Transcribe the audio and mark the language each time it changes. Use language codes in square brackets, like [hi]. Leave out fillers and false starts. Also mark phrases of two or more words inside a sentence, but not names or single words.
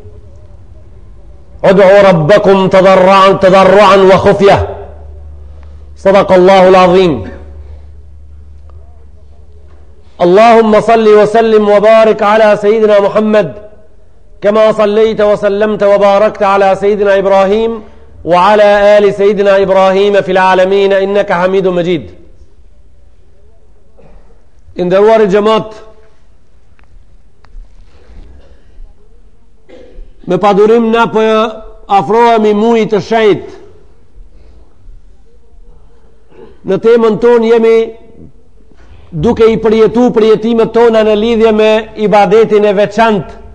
[ar] ادعوا ربكم تضرعا وخفية صدق الله العظيم اللهم صل وسلم وبارك على سيدنا محمد كما صليت وسلمت وباركت على سيدنا إبراهيم وعلى آل سيدنا إبراهيم في العالمين إنك حميد مجيد [sq] nderuar xhamat me padurim na po afrohemi mujit të shenjt në temën tonë jemi duke i përjetu përjetimet tona në lidhje me ibadetin e veçant